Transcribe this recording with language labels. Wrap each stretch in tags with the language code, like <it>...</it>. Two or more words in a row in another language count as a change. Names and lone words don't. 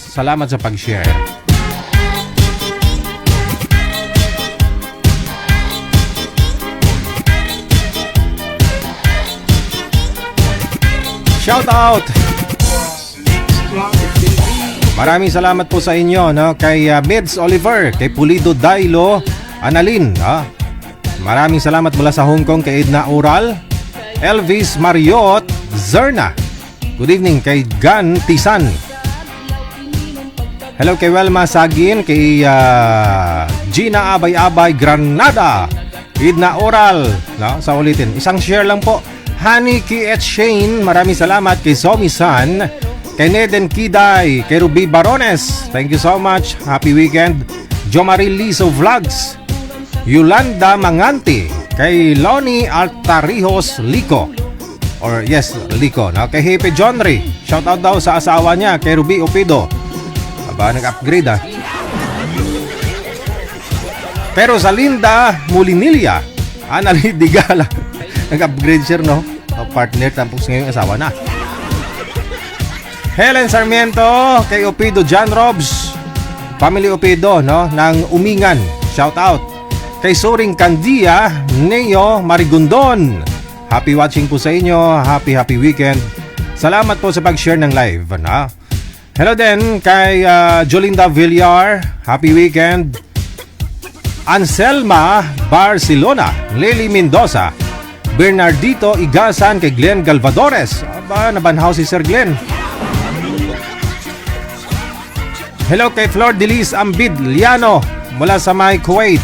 <tl>Salamat sa pag-share.</tl> <en>Shout out!</en> <tl>Maraming salamat po sa inyo, no? Kay Mids Oliver, kay Pulido Dailo Analin, maraming salamat mula sa Hong Kong kay Edna Oral, Elvis Mariot Zerna.</tl> <en>Good evening</en> <tl>kay Gan Tisan. Hello kay Welma Sagin, kay Gina Abay-Abay Granada, Edna Oral, no? Sa ulitin, isang share lang po. Honey K. Shane, maraming salamat kay Somi San, kay Neden Kiday, kay Ruby Barones.</tl> <en>Thank you so much. Happy weekend.</en> <tl>Jo Marie Liso Vlogs, Yolanda Mangante, kay Lonnie Altarijos Lico, or yes, Lico, no? Kay Hepe Johnry,</tl> <en>shout out</en> <tl>daw sa asawa niya, kay Ruby Opido. Aba, nag-upgrade Pero sa Linda Mulinilia, Anali Digala, nag-upgrade siya, no? Partner, tapos ngayon asawa na. Helen Sarmiento, kay Opido John Robs, family Opido, no? Ng Umingan,</tl> <en>shout out.</en> <tl>Kay Suring Candia, Neo Marigondon,</tl> <en>happy watching</en> <tl>po sa inyo.</tl> <en>Happy weekend.</en> <tl>Salamat po sa pag-share ng live, no? Hello din kay Jolinda Villar,</tl> <en>happy weekend.</en> <tl>Anselma Barcelona, Lily Mendoza, Bernardito Igasan, kay Glenn Galvadores. Aba, nabanhaw si Sir Glenn. Hello kay Flor Delis Ambid Liano mula sa May Kuwait.</tl>